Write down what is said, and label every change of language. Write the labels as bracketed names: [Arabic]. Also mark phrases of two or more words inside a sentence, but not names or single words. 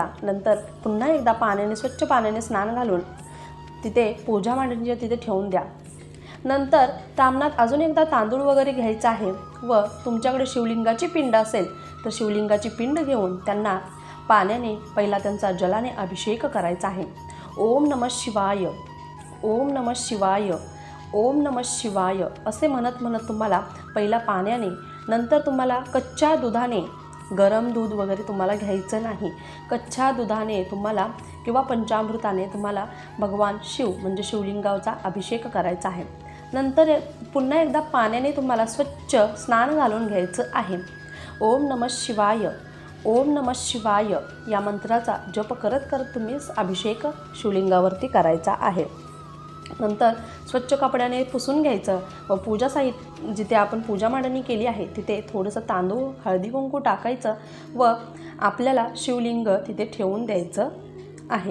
[Marathi] नंतर पुन्हा एकदा पाण्याने, स्वच्छ पाण्याने स्नान घालून तिथे पूजा मांडणीच्या तिथे ठेवून द्या. नंतर तामणात अजून एकदा तांदूळ वगैरे घ्यायचा आहे व तुमच्याकडे शिवलिंगाची पिंड असेल तर शिवलिंगाची पिंड घेऊन त्यांना पाण्याने, पहिला त्यांचा जलाने अभिषेक करायचा आहे. [Sanskrit] ओम नमः शिवाय, ओम नमः शिवाय, ओम नमः शिवाय [Marathi] असे म्हणत म्हणत तुम्हाला पहिला पाण्याने, नंतर तुम्हाला कच्च्या दुधाने, गरम दूध वगैरे तुम्हाला घ्यायचं नाही, कच्च्या दुधाने तुम्हाला किंवा पंचामृताने तुम्हाला भगवान शिव म्हणजे शिवलिंगाचा अभिषेक करायचा आहे. नंतर पुन्हा एकदा पाण्याने तुम्हाला स्वच्छ स्नान घालून घ्यायचं आहे. [Sanskrit] ओम नमः शिवाय, ओम नमः शिवाय [Marathi] या मंत्राचा जप करत करत तुम्ही अभिषेक शिवलिंगावरती करायचा आहे. नंतर स्वच्छ कपड्याने पुसून घ्यायचं व पूजा साहित्य, जिथे आपण पूजा मांडणी केली आहे तिथे थोडंसं तांदूळ, हळदी कुंकू टाकायचं व आपल्याला शिवलिंग तिथे ठेवून द्यायचं आहे.